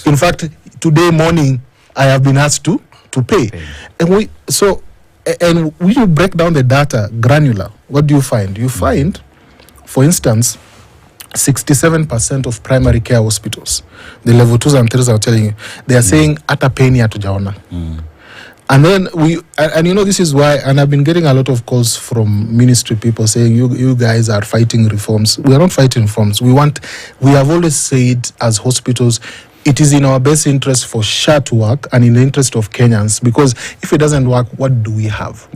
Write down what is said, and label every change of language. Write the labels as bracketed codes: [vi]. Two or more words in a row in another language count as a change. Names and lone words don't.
[en] in fact, today morning, I have been asked to pay. And when you break down the data granular, what do you find? You find, for instance, 67% of primary care hospitals, the level 2s and 3s are telling you, they are saying, [sw] ata peni hatujaona. [en] And then this is why, and I've been getting a lot of calls from ministry people saying, you guys are fighting reforms. We are not fighting reforms. We have always said as hospitals, it is in our best interest for SHA to work and in the interest of Kenyans, because if it doesn't work, what do we have?